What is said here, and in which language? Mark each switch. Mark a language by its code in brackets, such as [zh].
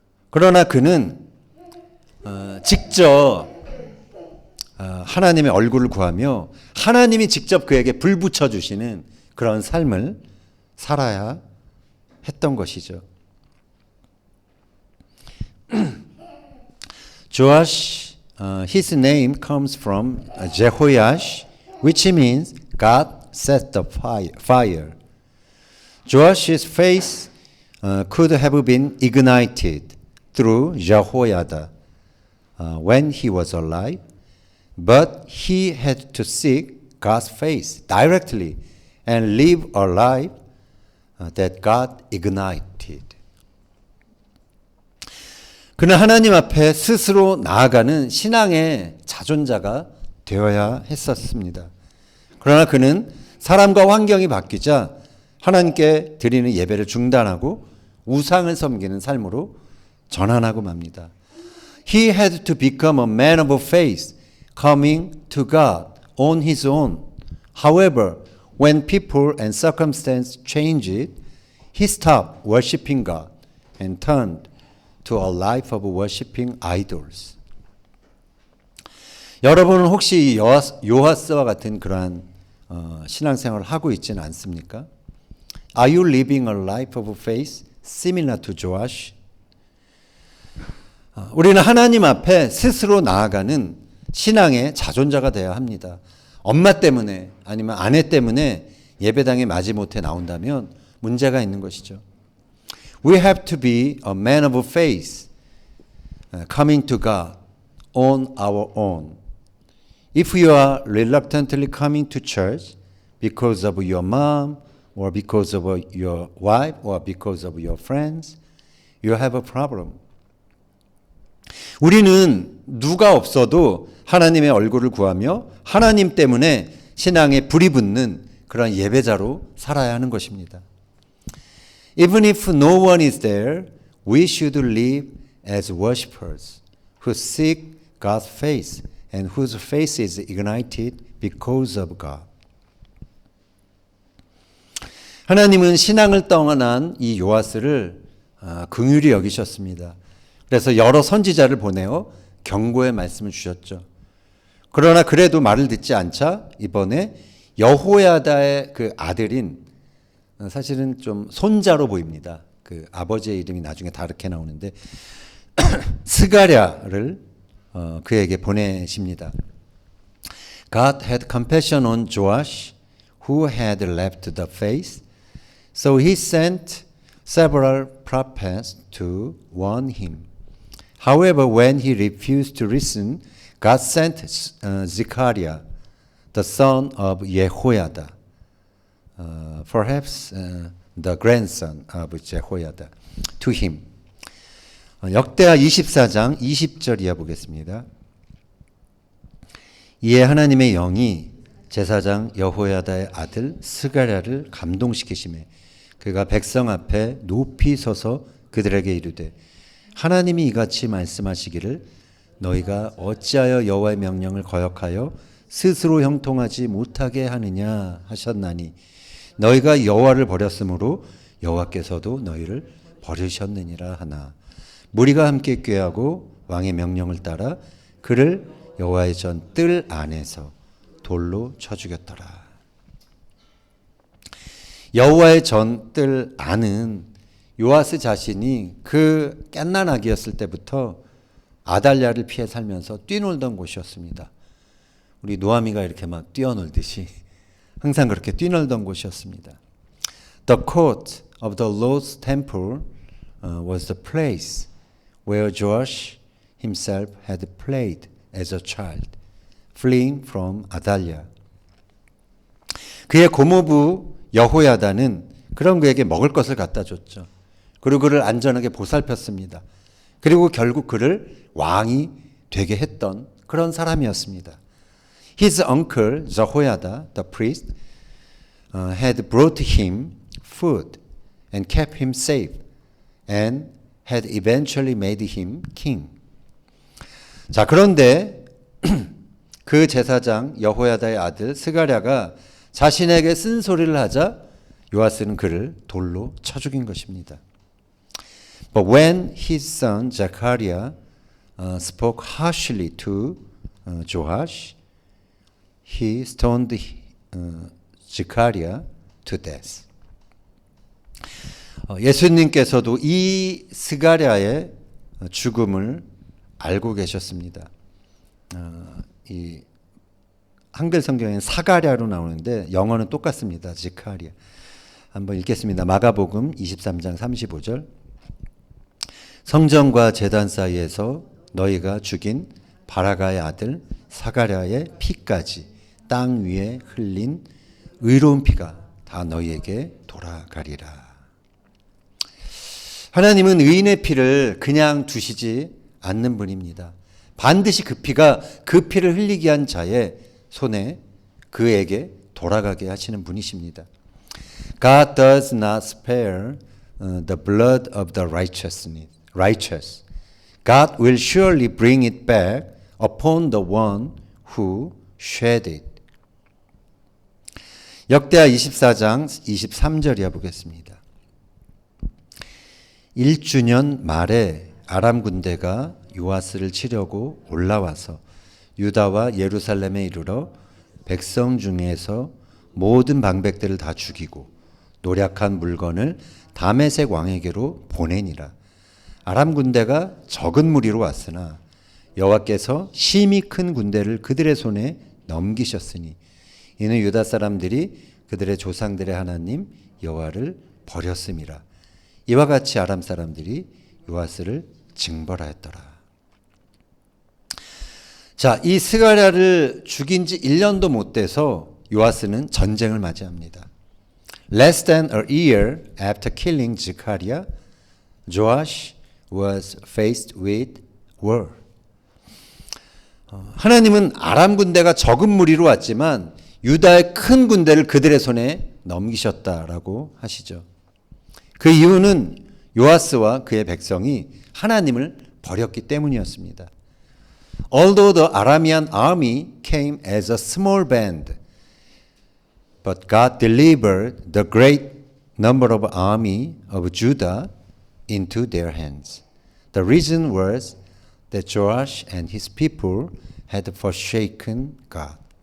[ko] 그러나 그는 직접 하나님의 얼굴을 구하며 하나님이 직접 그에게 불 붙여주시는 그런 삶을 살아야 했던 것이죠. [en] Joash, his name comes from Jehoash, which means God set the fire. Joash's face could have been ignited through Jehoiada when he was alive, but he had to seek God's face directly and live a life that God ignited. [ko] 그는 하나님 앞에 스스로 나아가는 신앙의 자존자가 되어야 했었습니다. 그러나 그는 사람과 환경이 바뀌자 하나님께 드리는 예배를 중단하고 우상을 섬기는 삶으로 전환하고 맙니다. [en] He had to become a man of faith, coming to God on his own. However, when people and circumstance changed, he stopped worshiping God and turned to a life of worshiping idols. [ko] 여러분은 혹시 요하스와 같은 그러한 신앙생활을 하고 있지는 않습니까? [en] Are you living a life of faith similar to Joash? [ko] 우리는 하나님 앞에 스스로 나아가는 신앙의 자존자가 되어야 합니다. 엄마 때문에 아니면 아내 때문에 예배당에 마지못해 나온다면 문제가 있는 것이죠. [en] We have to be a man of faith, coming to God on our own. If you are reluctantly coming to church because of your mom or because of your wife or because of your friends, you have a problem. [ko] 우리는 누가 없어도 하나님의 얼굴을 구하며 하나님 때문에 신앙에 불이 붙는 그런 예배자로 살아야 하는 것입니다. [en] Even if no one is there, we should live as worshippers who seek God's face and whose face is ignited because of God. [ko] 하나님은 신앙을 떠난 이 요아스를 긍휼히 여기셨습니다. 그래서 여러 선지자를 보내어 경고의 말씀을 주셨죠. 그러나 그래도 말을 듣지 않자 이번에 여호야다의 그 아들인 사실은 좀 손자로 보입니다. 그 아버지의 이름이 나중에 다르게 나오는데 스가랴를 그에게 보내십니다. [en] God had compassion on Joash, who had left the faith, so he sent several prophets to warn him. However, when he refused to listen, God sent Zechariah, the son of Jehoiada, perhaps the grandson of Jehoiada, to him. [ko] 역대하 24장 20절 이하 보겠습니다. 이에 하나님의 영이 제사장 여호야다의 아들 스가랴를 감동시키시매 그가 백성 앞에 높이 서서 그들에게 이르되 하나님이 이같이 말씀하시기를 너희가 어찌하여 여호와의 명령을 거역하여 스스로 형통하지 못하게 하느냐 하셨나니 너희가 여호와를 버렸으므로 여호와께서도 너희를 버리셨느니라 하나 무리가 함께 꾀하고 왕의 명령을 따라 그를 여호와의 전 뜰 안에서 돌로 쳐 죽였더라. 여호와의 전 뜰 안은 요아스 자신이 그 갓난 아기였을 때부터 아달랴를 피해 살면서 뛰놀던 곳이었습니다. 우리 노아미가 이렇게 막 뛰어놀듯이 항상 그렇게 뛰놀던 곳이었습니다. [en] The court of the Lord's temple was the place where Joash himself had played as a child, fleeing from 아달랴. [ko] 그의 고모부 여호야다는 그런 그에게 먹을 것을 갖다 줬죠. 그리고 그를 안전하게 보살폈습니다. 그리고 결국 그를 왕이 되게 했던 그런 사람이었습니다. [en] His uncle Jehoiada, the priest, had brought him food and kept him safe and had eventually made him king. [ko] 자, 그런데 그 제사장 여호야다의 아들 스가랴가 자신에게 쓴소리를 하자 요아스는 그를 돌로 쳐 죽인 것입니다. [en] But when his son Zechariah spoke harshly to Joash. He stoned Zechariah to death. [ko] 예수님께서도 이 스가랴의 죽음을 알고 계셨습니다. 이 한글 성경에는 사가랴로 나오는데 영어는 똑같습니다. 지카리아. 한번 읽겠습니다. 마가복음 23장 35절. 성전과 제단 사이에서 너희가 죽인 바라가의 아들 사가랴의 피까지 땅 위에 흘린 의로운 피가 다 너희에게 돌아가리라. 하나님은 의인의 피를 그냥 두시지 않는 분입니다. 반드시 그 피가 그 피를 흘리게 한 자의 손에 그에게 돌아가게 하시는 분이십니다. [en] God does not spare the blood of the righteous. God will surely bring it back upon the one who shed it. [ko] 역대하 24장 23절이야 보겠습니다. 1주년 말에 아람 군대가 요아스를 치려고 올라와서 유다와 예루살렘에 이르러 백성 중에서 모든 방백들을 다 죽이고 노략한 물건을 다메섹 왕에게로 보내니라. 아람 군대가 적은 무리로 왔으나 여호와께서 심히 큰 군대를 그들의 손에 넘기셨으니 이는 유다 사람들이 그들의 조상들의 하나님 여호와를 버렸음이라. 이와 같이 아람 사람들이 요아스를 징벌하였더라. 자, 이 스가랴를 죽인 지 1년도 못 돼서 요아스는 전쟁을 맞이합니다. [en] Less than a year after killing Zechariah, Joash was faced with war. [ko] 하나님은 아람 군대가 적은 무리로 왔지만 유다의 큰 군대를 그들의 손에 넘기셨다라고 하시죠. 그 이유는 요아스와 그의 백성이 하나님을 버렸기 때문이었습니다. [en] Although the Aramean army came as a small band, but God delivered the great number of army of Judah into their hands. The reason was that Joash and his people had forsaken God.